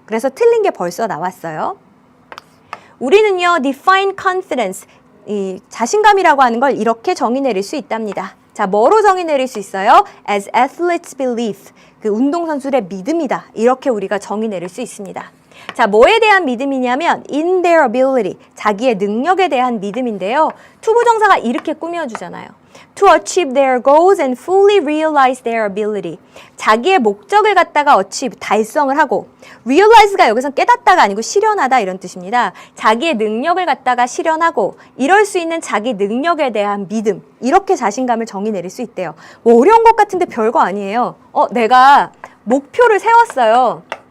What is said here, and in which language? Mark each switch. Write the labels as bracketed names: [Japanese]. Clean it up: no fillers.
[Korean] 그래서 틀린 게 벌써 나왔어요. 우리는요, [English] define confidence, [Korean] 이 자신감이라고 하는 걸 이렇게 정의 내릴 수 있답니다. 자, 뭐로 정의 내릴 수 있어요? [English] As athletes' belief, [Korean] 그 운동선수들의 믿음이다. 이렇게 우리가 정의 내릴 수 있습니다. 자, 뭐에 대한 믿음이냐면 [English] in their ability, [Korean] 자기의 능력에 대한 믿음인데요. 투부정사가 이렇게 꾸며주잖아요. [English] To achieve their goals and fully realize their ability. [Korean] 자기의 목적을 갖다가 achieve, 달성을 하고 realize가 여기서 깨닫다가 아니고 실현하다 이런 뜻입니다. 자기의 능력을 갖다가 실현하고 이럴 수 있는 자기 능력에 대한 믿음, 이렇게 자신감을 정의 내릴 수 있대요. 뭐 어려운 것 같은데 별거 아니에요. 내가 목표를 세웠어요.